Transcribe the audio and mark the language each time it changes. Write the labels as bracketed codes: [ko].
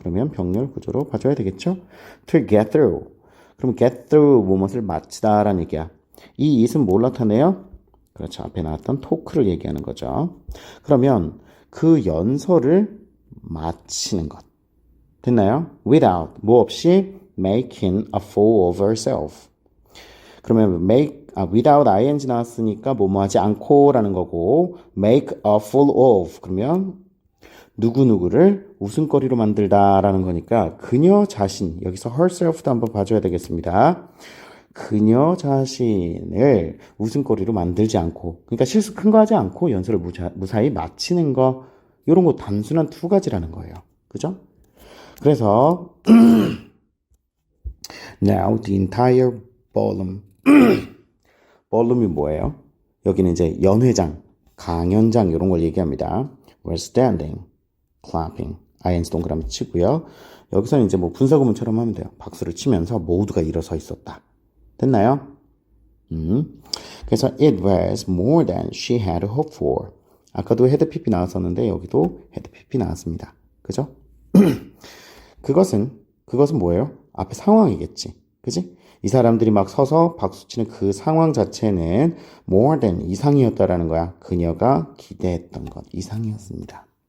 [ko] 그러면 병렬 구조로 봐줘야 되겠죠? [en] to get through. [ko] 그럼 get through, 무엇을 마치다라는 얘기야. 이 it은 뭘 나타내요? 그렇죠. 앞에 나왔던 토크를 얘기하는 거죠. 그러면 그 연설을 마치는 것. 됐나요? [en] without, [ko] 뭐 없이 [en] making a fool of herself. [ko] 그러면 without ing 나왔으니까 뭐뭐 하지 않고라는 거고 make a fool of 그러면 누구누구를 웃음거리로 만들다라는 거니까 그녀 자신, 여기서 herself도 한번 봐줘야 되겠습니다. 그녀 자신을 웃음거리로 만들지 않고, 그러니까 실수 큰 거 하지 않고 연설을 무사히 마치는 거, 이런 거 단순한 두 가지라는 거예요. 그죠? 그래서 [en] now the entire ballroom ballroom이 뭐예요? [ko] 여기는 이제 연회장, 강연장 이런 걸 얘기합니다. [en] were standing, clapping, ing [ko] 동그라미 치고요. 여기서는 이제 뭐 분사구문처럼 하면 돼요. 박수를 치면서 모두가 일어서 있었다. 됐나요? [en] 그래서 it was more than she had hoped for. [ko] 아까도 had pp 나왔었는데 여기도 had pp 나왔습니다. 그죠? 그것은 뭐예요? 앞에 상황이겠지. 그지? 이 사람들이 막 서서 박수치는 그 상황 자체는 more than 이상이었다라는 거야. 그녀가 기대했던 것 이상이었습니다.